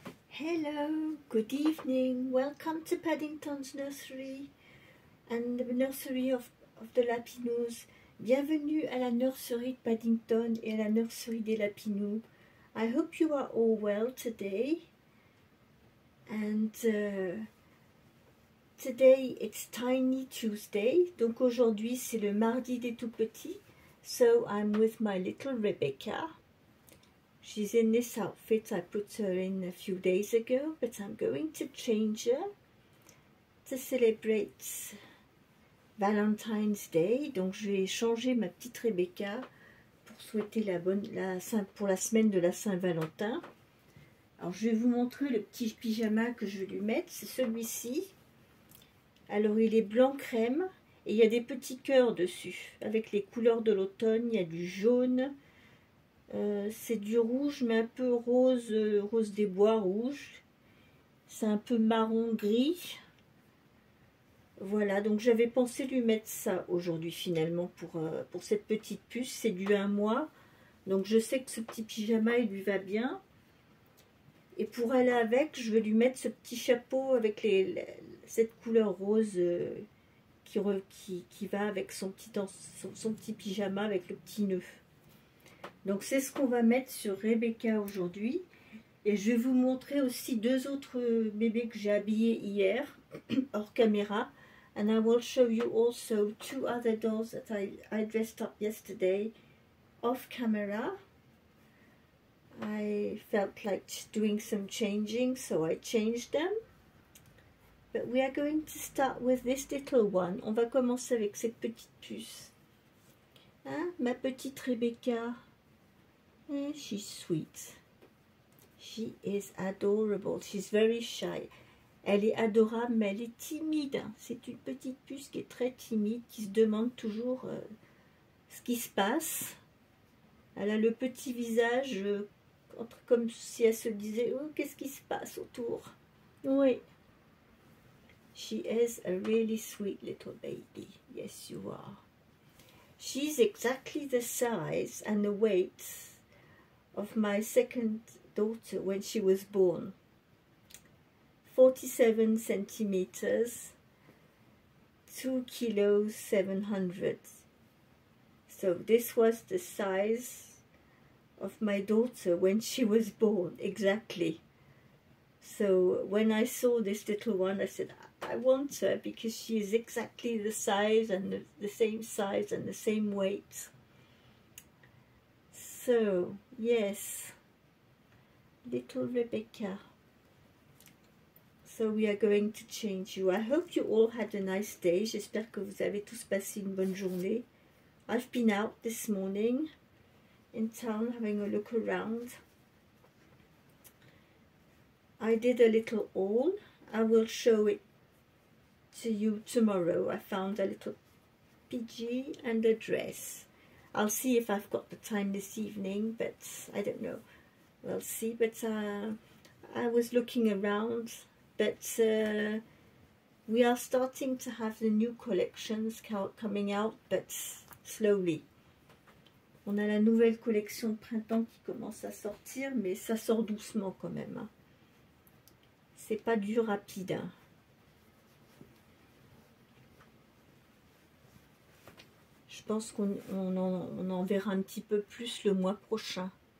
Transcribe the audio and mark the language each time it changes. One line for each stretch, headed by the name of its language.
English: Hello, good evening, welcome to Paddington's nursery and the nursery of the Lapinous.
French: Bienvenue à la nursery de Paddington et à la nursery des Lapinous.
English: I hope you are all well today. And today it's Tiny Tuesday.
French: Donc aujourd'hui c'est le mardi des tout petits.
English: So I'm with my little Rebecca. She's in this outfit I put her in a few days ago, but I'm going to change her to celebrate Valentine's Day.
French: Donc je vais changer ma petite Rebecca pour souhaiter pour la semaine de la Saint-Valentin. Alors je vais vous montrer le petit pyjama que je vais lui mettre, c'est celui-ci. Alors il est blanc crème et il y a des petits cœurs dessus avec les couleurs de l'automne. Il y a du jaune. C'est du rouge mais un peu rose, rose des bois rouge. C'est un peu marron gris. Voilà, donc j'avais pensé lui mettre ça aujourd'hui finalement pour cette petite puce. C'est du 1 mois. Donc je sais que ce petit pyjama il lui va bien. Et pour aller avec, je vais lui mettre ce petit chapeau avec cette couleur rose qui va avec son petit pyjama avec le petit nœud. Donc c'est ce qu'on va mettre sur Rebecca aujourd'hui. Et je vais vous montrer aussi deux autres bébés que j'ai habillés hier, hors caméra.
English: And I will show you also two other dolls that I dressed up yesterday, off camera. I felt like doing some changing, so I changed them. But we are going to start with this little one.
French: On va commencer avec cette petite puce. Hein, ma petite Rebecca.
English: She's sweet. She is adorable. She's very shy.
French: Elle est adorable, mais elle est timide. C'est une petite puce qui est très timide, qui se demande toujours ce qui se passe. Elle a le petit visage comme si elle se disait « Oh, qu'est-ce qui se passe autour ?» Oui.
English: She is a really sweet little baby. Yes, you are. She's exactly the size and the weight of my second daughter when she was born. 47 centimeters, 2 kilos 700. So this was the size of my daughter when she was born, exactly. So when I saw this little one, I said, I want her because she is exactly the size and the same size and the same weight. So, yes, little Rebecca. So we are going to change you. I hope you all had a nice day.
French: J'espère que vous avez tous passé une bonne journée.
English: I've been out this morning in town having a look around. I did a little haul. I will show it to you tomorrow. I found a little PG and a dress. I'll see if I've got the time this evening, but I don't know. We'll see. But I was looking around, but we are starting to have the new collections coming out, but slowly.
French: On a la nouvelle collection de printemps qui commence à sortir, mais ça sort doucement quand même. Hein. C'est pas du rapide. Hein. Je pense qu'on en verra un petit peu plus le mois prochain.